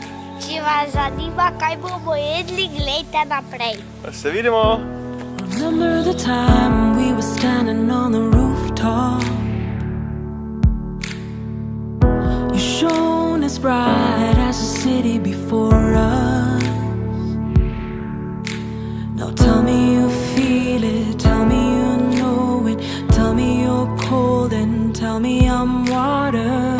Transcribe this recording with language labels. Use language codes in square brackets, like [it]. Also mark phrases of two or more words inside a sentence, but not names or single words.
[sl] Če vas zanima, kaj bomo jedli, gledajte naprej. Pa se vidimo! [en] Remember the time we were standing on the rooftop. You shone as bright as the city before us. Now tell me you feel it, tell me you know it, tell me you're cold and tell me I'm water.